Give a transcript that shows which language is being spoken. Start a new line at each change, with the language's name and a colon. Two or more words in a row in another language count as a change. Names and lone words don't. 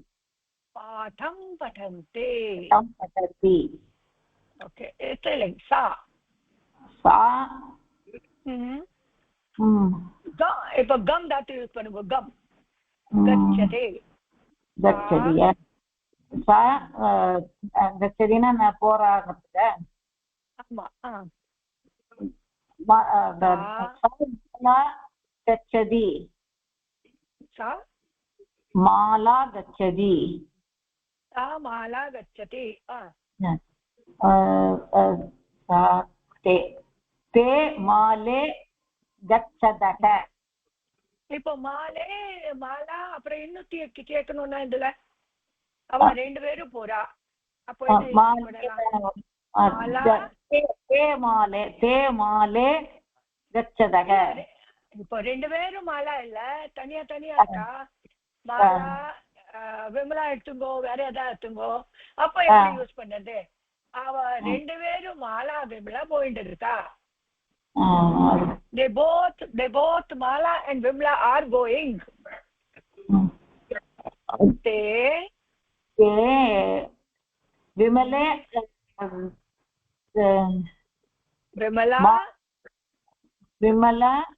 Tamil: ஓகே சா இப்ப கம் தாத்து யூஸ் பண்ணுங்க கம் கச்சதே கச்சதினா போராடுறதுக்கு ஆமா
Sanskrit: गच्छति माला गच्छति सा माला गच्छति ते माले गच्छतः
Tamil: இப்போ மாலே மாலா அப்புறம் இன்னும் கேட்கணும்னா இதுல அவ ரெண்டு பேரும் போறா அப்போ
Sanskrit: ते माले गच्छतः
Tamil: இப்போ ரெண்டு பேரும் மாலா இல்ல தனியா தனியா இருக்கா மாலா விமலா எடுத்துங்கோ வேற ஏதாவது எடுத்துங்கோ அப்ப எப்படி யூஸ் பண்ணது அவ ரெண்டு பேரும் மாலா விமலா போயிட்டு இருக்கா
English: they both Mala and Vimla are going te
Sanskrit: Vimale Vimala